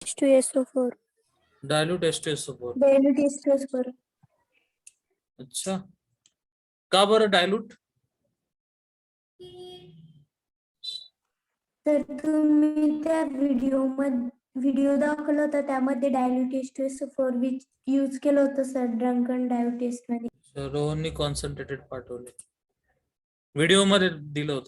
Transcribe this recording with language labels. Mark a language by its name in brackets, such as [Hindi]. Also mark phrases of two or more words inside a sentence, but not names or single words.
[Marathi] H2SO4. डायल्यूट H2SO4. Dilute H2SO4. अच्छा, का बरं डायल्यूट? तर तुम्ही त्या व्हिडिओ दाखवला होता त्यामध्ये डायल्यूट H2SO4 यूज केलं होतं सर [English] drunken dilute test [Marathi] मध्ये. रोहननी कॉन्सन्ट्रेटेड पाठवले, व्हिडिओ मध्ये दिलं होतं.